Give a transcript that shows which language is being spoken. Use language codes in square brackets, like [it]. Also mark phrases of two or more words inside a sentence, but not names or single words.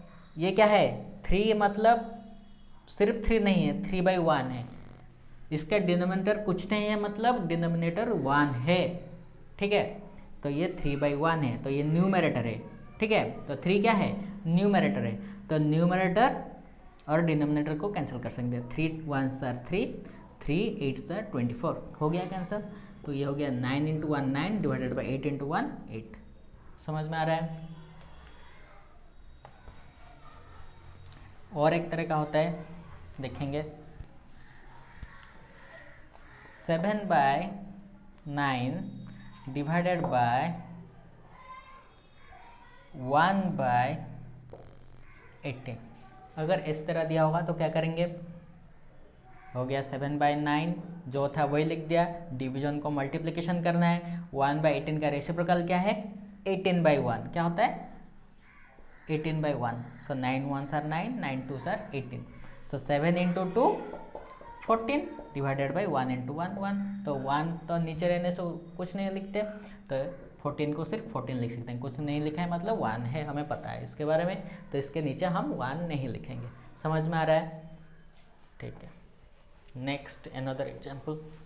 [hi] ये क्या है, 3 मतलब सिर्फ 3 नहीं है, 3/1 है। इसका डिनोमिनेटर कुछ नहीं है, मतलब डिनोमिनेटर 1 है। ठीक है, तो ये 3/1 है, तो ये न्यूमरेटर है। ठीक है, तो 3 क्या है, न्यूमरेटर है। तो न्यूमरेटर और डिनोमिनेटर को कैंसिल कर सकते हैं। [en] 3 1s are 3, 3 8s are 24 [hi] हो गया कैंसिल। तो ये हो गया 9 इंटू 1 9 [en] divided by [hi] 8 इंटू 1 8। समझ में आ रहा है? और एक तरह का होता है, देखेंगे, 7/9 [en] divided by [hi] 1/18। अगर इस तरह दिया होगा तो क्या करेंगे, हो गया 7/9 जो था वही लिख दिया। डिवीजन को मल्टीप्लिकेशन करना है। 1/18 का रेसिप्रोकल क्या है, 18/1 क्या होता है, 18/1। [en] सो 9 1s are 9, 9 2s are 18। [hi] सो 7 इंटू 2 14 [en] divided by [hi] 1 इंटू 1 1। तो 1 तो नीचे रहने से कुछ नहीं लिखते, तो 14 को सिर्फ 14 लिख सकते हैं। कुछ नहीं लिखा है मतलब 1 है, हमें पता है इसके बारे में, तो इसके नीचे हम 1 नहीं लिखेंगे। समझ में आ रहा है? ठीक है, [en] next another example.